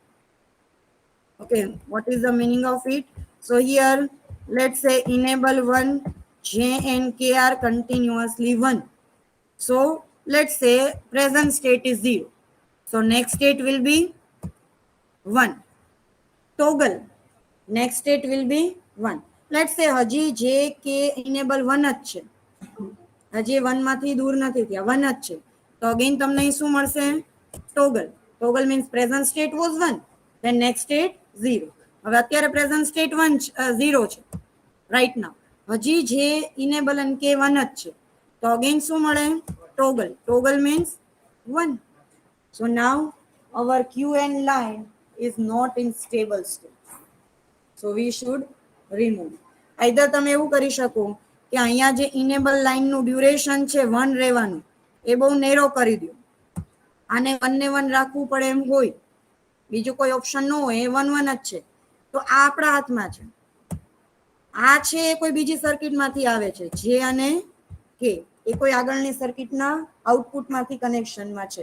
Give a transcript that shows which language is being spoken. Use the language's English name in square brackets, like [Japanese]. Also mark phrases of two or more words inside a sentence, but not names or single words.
[English] Okay, what is the meaning of it? So here, let's say enable 1, J and K are continuously 1. So let's say present state is 0. So next state will be 1. Toggle. Next state will be 1. Let's say [Gujarati] હજી J, K enable 1 જ છે. હજી 1 માંથી દૂર નથી થયા, 1 જ છે. તો અગેન તમને શું મળશે? ટોગલ. [English] toggle means present state was 1, then next state 0. [Gujarati] હવે અત્યારે [English] present state [Gujarati] 0 છે [English] right now. [Gujarati] હજી જે ઇનેબલ અને કે 1 જ છે. તો અગેન શું મળે? ટોગલ. [English] toggle means 1. So now our QN line is not in stable state. So we should remove. Either [Gujarati] તમે એવું કરી શકો કે અહીંયા જે [English] enable line [Gujarati] નું ડ્યુરેશન છે 1 રહેવાનું, એ બહુ નેરો કરી દો. આને 1 ને 1 રાખવું પડે એમ હોય, બીજું કોઈ ઓપ્શન ન હોય, એ 1 1 જ છે. તો આ આપણા હાથમાં છે. આ છે એ કોઈ બીજી સર્કિટમાંથી આવે છે, જે અને કે એ કોઈ આગળની સર્કિટના આઉટપુટમાંથી કનેક્શનમાં છે.